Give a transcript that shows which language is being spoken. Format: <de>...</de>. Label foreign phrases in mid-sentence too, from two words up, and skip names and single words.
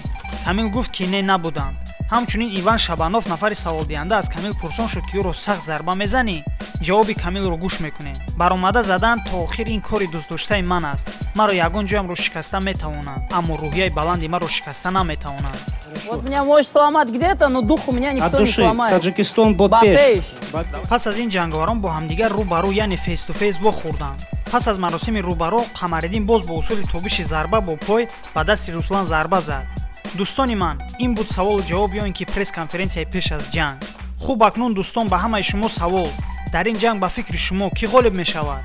<tg>Камил гуфт ки не, набуданд. ҳамчунин Иван Шабанов, нафари саволдиҳанда, аз Камил пурсон шуд ки ӯро сахт зарба мезанӣ. ҷавоби Камилро гӯш мекунем. баромада задан то охир ин кори дӯстдоштаи ман аст. маро ягон ҷоямро шикаста метавонанд, аммо рӯҳияи баланди маро шикаста наметавонанд.</tg> <ru>Вот меня можешь сломать где-то, но дух у меня никто От не души. сломает. Таджикистон</ru> <tg>Бапеш! пас аз ин ҷанговарон бо ҳамдигар рӯбарӯ, яъне</tg> <en>face to face</en> <tg>вохӯрданд. пас аз маросими рӯбаро, Қамариддин боз бо усули тобиши зарба бо пой ба дасти Руслан зарба зад. дӯстони ман, ин буд саволу ҷавоб ё ин ки пресс-конференсияи пеш аз ҷанг. хуб, акнун дӯстон, ба ҳамаи шумо савол: дар ин ҷанг ба фикри шумо кӣ ғолиб мешавад?</tg>